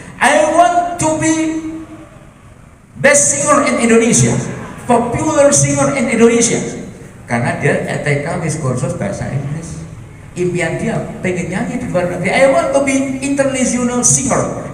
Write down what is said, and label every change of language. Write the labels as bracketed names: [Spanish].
[English] I want to be best singer in Indonesia, popular singer in Indonesia. [Indonesian] Karena dia TK wis kursus bahasa Inggris. Impian dia pengen nyanyi di luar negeri. [English] I want to be international singer.